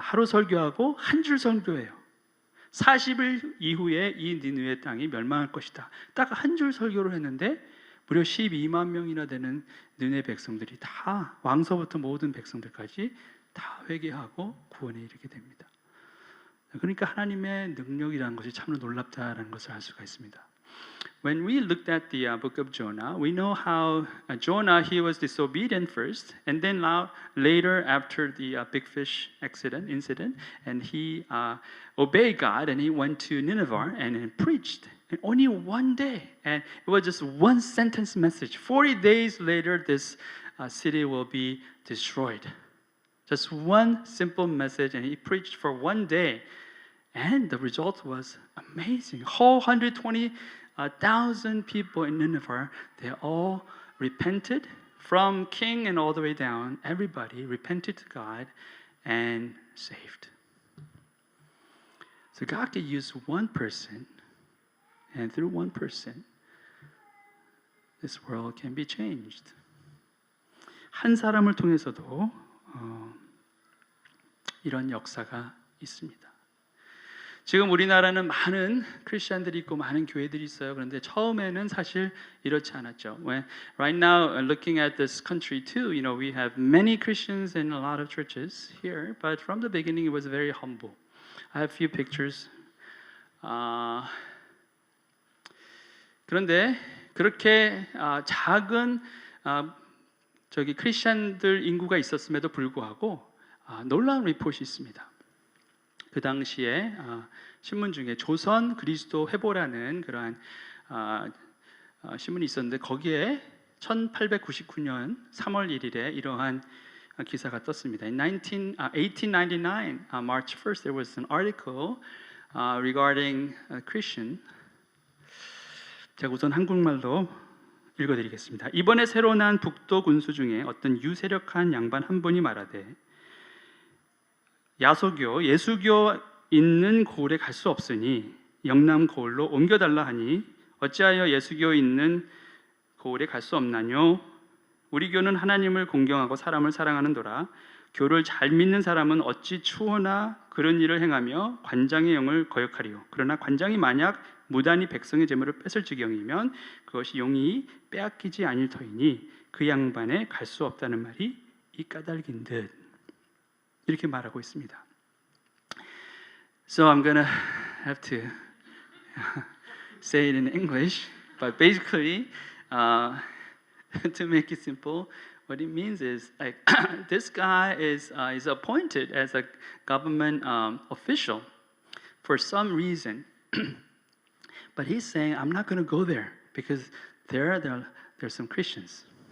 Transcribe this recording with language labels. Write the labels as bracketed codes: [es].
[ko] 하루 설교하고 한 줄 설교해요. 40일 이후에 이 니느웨 땅이 멸망할 것이다. 딱 한 줄 설교를 했는데 무려 12만 명이나 되는 니느웨 백성들이 다 왕서부터 모든 백성들까지 다 회개하고 구원에 이르게 됩니다. 그러니까 하나님의 능력이라는 것이 참으로 놀랍다라는 것을 알 수가 있습니다. [en] When we looked at the book of Jonah, we know how Jonah, he was disobedient first, and then later after the big fish incident, and he obeyed God, and he went to Nineveh and preached. And only one day, and it was just one sentence message. 40 days later, this city will be destroyed. Just one simple message, and he preached for one day. And the result was amazing. Whole 120,000 people in Nineveh, they all repented from king and all the way down. Everybody repented to God and saved. So God can use one person, and through one person, this world can be changed. [ko] 한 사람을 통해서도 이런 역사가 있습니다. 지금 우리나라는 많은 크리스천들이 있고 많은 교회들이 있어요. 그런데 처음에는 사실 이렇지 않았죠. [en] Right now, looking at this country too, we have many Christians in a lot of churches here, but from the beginning it was very humble. I have a few pictures. [ko] 그런데 그렇게 작은 크리스천들 인구가 있었음에도 불구하고 놀라운 리포트이 있습니다. 그 당시에 신문 중에 조선 그리스도 회보라는 그러한 신문이 있었는데 거기에 1899년 3월 1일에 이러한 기사가 떴습니다. [en] In 1899, March 1st, there was an article regarding a Christian. [ko] 제가 우선 한국말로 읽어드리겠습니다. 이번에 새로 난 북도 군수 중에 어떤 유세력한 양반 한 분이 말하되 야소교, 예수교 있는 고을에 갈 수 없으니 영남 고을로 옮겨달라 하니 어찌하여 예수교 있는 고을에 갈 수 없나뇨? 우리 교는 하나님을 공경하고 사람을 사랑하는도라. 교를 잘 믿는 사람은 어찌 추호나 그런 일을 행하며 관장의 영을 거역하리요. 그러나 관장이 만약 무단히 백성의 재물을 뺏을 지경이면 그것이 용이 빼앗기지 아닐 터이니 그 양반에 갈 수 없다는 말이 이 까닭인 듯. 이렇게 말하고 있습니다. [en] So I'm gonna have to say it in English, but basically, to make it simple, what it means is like this guy is appointed as a government official for some reason, but he's saying, I'm not going to go there because there's some Christians.